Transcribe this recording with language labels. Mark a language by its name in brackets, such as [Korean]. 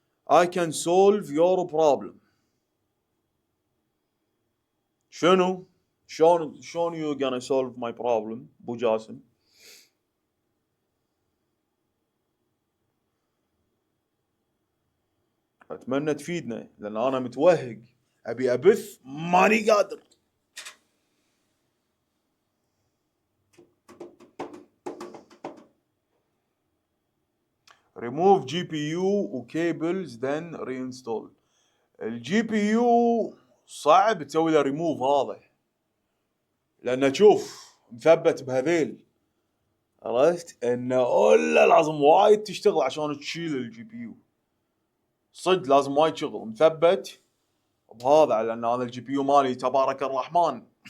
[English] I can solve your problem. [Arabic] شنو؟ شلون [English] you gonna solve my problem [Arabic] ابو جاسم؟ اتمنى تفيدنا، لان انا متوهق، ابي ابث ماني قادر. [English] remove GPU [Arabic] وكيبلز [English] then reinstall. [Arabic] الجي بي يو صعب تسوي له ريموف هذا، لانه شوف مثبت بهذيل، عرفت؟ انه الا لازم وايد تشتغل عشان تشيل الجي بي يو. صدق لازم وايد شغل مثبت بهذا، لان انا الجي بي يو مالي تبارك الرحمن.